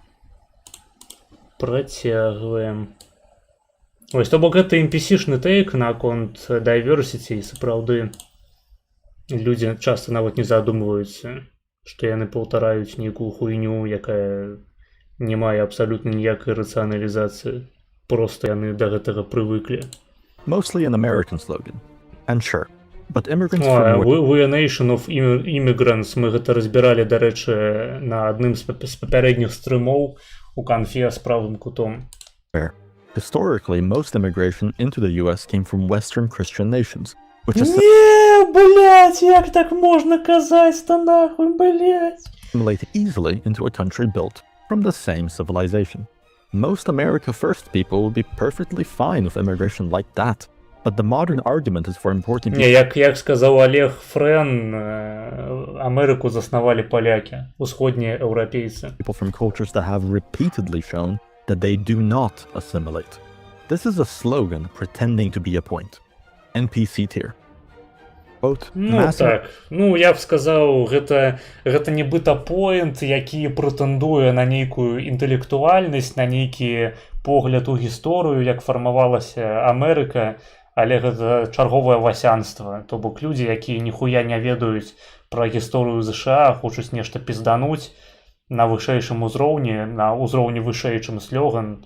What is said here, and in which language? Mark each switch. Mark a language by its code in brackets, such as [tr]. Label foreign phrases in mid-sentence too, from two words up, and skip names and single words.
[be] Ось, то бок гэта NPC-шны тэйк наконт diversity, і сапраўды людзі часта нават не задумваюцца, што яны паўтараюць нейкую хуйню, якая не мае абсалютна ніякай рацыяналізацыі. Проста яны да гэтага прывыклі. [en] Mostly an American slogan. And sure, but immigrants from We a nation of immigrants. [be] Мы гэта разбіралі, дарэчы, на адным з папярэдніх стрымоў у канфе з правым кутом. [en] Historically, most immigration into the US came from Western Christian nations, which [be] Не, блять, як так можна казаць-то нахуй, блять? [en] assimilate easily into a country built from the same civilization. Most America First people would be perfectly fine with immigration like that, but the modern argument is for importing [be] Не, як сказаў Олег Френ, Амерыку заснавалі палякі, усходнія еўрапейцы. [en] people from cultures that have repeatedly shown that they do not assimilate. This is a slogan pretending to be a point. NPC tier. Quote, [be] Ну [en] massive [be] так, ну я б сказаў, гэта нібыта поінт, які прэтэндуе на нейкую інтэлектуальнасць, на нейкі погляд у гісторыю, як фармавалася Амерыка, але гэта чарговае васянства. То бок людзі, якія ніхуя не ведаюць пра гісторыю ЗША, хочуць нешта піздануць на вышэйшым узроўні, на ўзроўні вышэй, чым слоган.